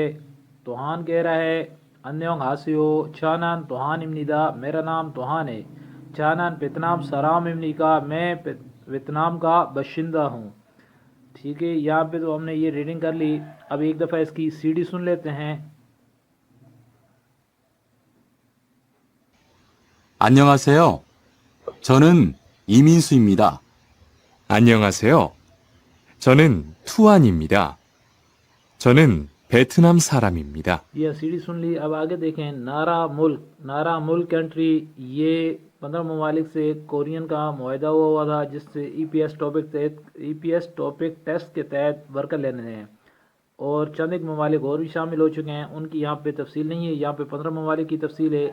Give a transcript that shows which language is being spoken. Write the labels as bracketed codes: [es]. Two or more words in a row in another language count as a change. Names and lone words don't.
[ur] توہان کہہ رہا ہے [ko] 안녕하세요, 저는 투안입니다, [ur] میرا نام توہان ہے. [ko] 저는 베트남 사람입니까, [ur] میں ویتنام کا باشندہ ہوں. ٹھیک ہے، یہاں پہ تو ہم نے یہ ریڈنگ کر لی. اب ایک دفعہ اس کی سی ڈی سن لیتے ہیں. [ko] 안녕하세요. 저는 이민수입니다. 안녕하세요. 저는 투안입니다. 저는 베트남 사람입니다. [ur] یہ سی ڈی سن لی۔ اب آگے دیکھیں. نارا ملک کنٹری، یہ 15 ممالک سے کورین کا معاہدہ ہوا تھا جس سے ای پی ایس ٹاپک ٹیسٹ کے تحت ورکر لینے ہیں اور چند ایک ممالک اور بھی شامل ہو چکے ہیں. ان کی یہاں پہ تفصیل نہیں ہے، یہاں پہ 15 ممالک کی تفصیل ہے.